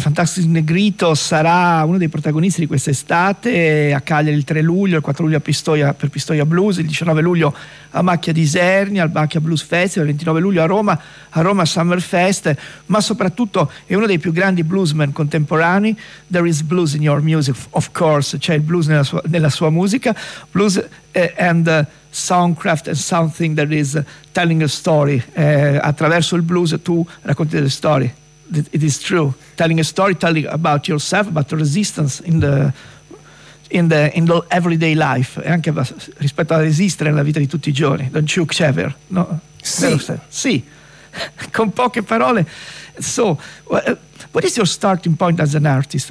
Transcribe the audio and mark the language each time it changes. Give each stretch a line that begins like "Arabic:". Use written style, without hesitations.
Italian: Fantastic Negrito sarà uno dei protagonisti di quest'estate a Cagliari il 3 luglio, il 4 luglio a Pistoia, per Pistoia Blues, il 19 luglio a Macchia di Isernia, al Macchia Blues Festival, il 29 luglio a Roma Summer Fest, ma soprattutto è uno dei più grandi bluesmen contemporanei.
English: There is blues in your music, of course,
Italian: c'è il blues nella sua musica,
English: blues and Soundcraft is something that is telling a story.
Italian: Attraverso il blues tu racconti delle storie.
English: It is true. Telling a story, telling about yourself, about the resistance in the everyday life.
Italian: E anche rispetto a resistere nella vita di tutti i giorni.
English: Don't you, Xavier?
Italian: No. Sì. Sì. Con poche parole.
English: So, what is your starting point as an artist?